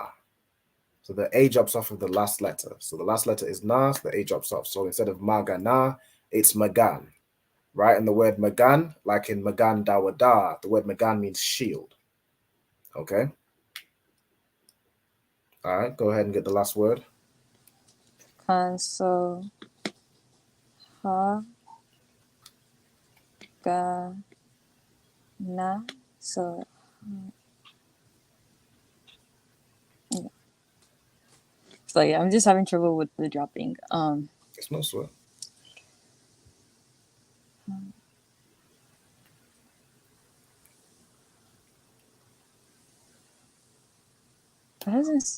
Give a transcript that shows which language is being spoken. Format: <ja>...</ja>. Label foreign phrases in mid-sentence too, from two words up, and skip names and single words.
<en>So the a drops off of the last letter. So the last letter is na, so the a drops off. So instead of magana, it's magan, right? And the word magan, like in</en> <he>מגן דוד,</he> <en>the word magan means shield. Okay. All right, go ahead and get the last word. So ha ga na. So yeah. So yeah, I'm just having trouble with the dropping. It's no sweat. What is this?</en>